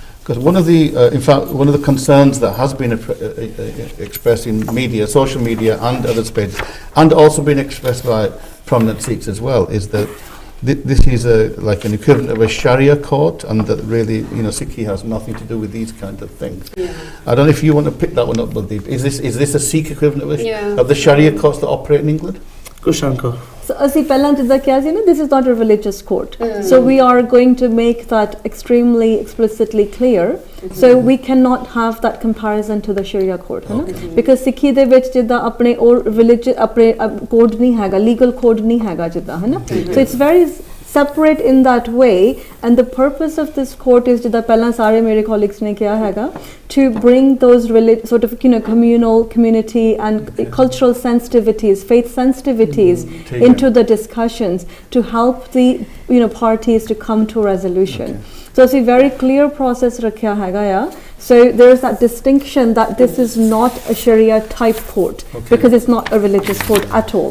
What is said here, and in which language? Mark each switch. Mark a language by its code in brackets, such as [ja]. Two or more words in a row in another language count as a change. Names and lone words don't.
[en] Because one of the, in fact, one of the concerns that has been expressed in media, social media, and other spaces, and also been expressed by prominent Sikhs as well, is that this is like an equivalent of a Sharia court, and that really, Sikhi has nothing to do with these kind of things. Yeah. I don't know if you want to pick that one up, Baldeep. Is this a Sikh equivalent Yeah. of the Sharia courts that operate in England? Kushanko. So, [pa] ਅਸੀਂ ਪਹਿਲਾਂ ਜਿੱਦਾਂ ਕਿਹਾ ਸੀ ਨਾ, [en] this is not a religious court. So we are going to make that extremely explicitly clear. So we cannot have that comparison to the Sharia court, [pa] ਹੈ ਨਾ? Because ਸਿੱਖੀ ਦੇ ਵਿੱਚ ਜਿੱਦਾਂ ਆਪਣੇ religious ਆਪਣੇ code ਨਹੀਂ ਹੈਗਾ, [en] legal code [pa] ਨਹੀਂ ਹੈਗਾ ਜਿੱਦਾਂ, ਹੈ ਨਾ? [en] So it's very separate in that way, and the purpose of this court is [pa] ਜਿੱਦਾਂ ਪਹਿਲਾਂ ਸਾਰੇ ਮੇਰੇ [en] colleagues [pa] ਨੇ ਕਿਹਾ ਹੈਗਾ, [en] to bring those sort of communal, community and cultural sensitivities, faith sensitivities into the discussions to help the parties to come to a resolution. So it's a very clear process [pa] ਰੱਖਾ ਹੈਗਾ ਯਾ. [en] So there's that distinction that this is not a Sharia type court because it's not a religious court at all.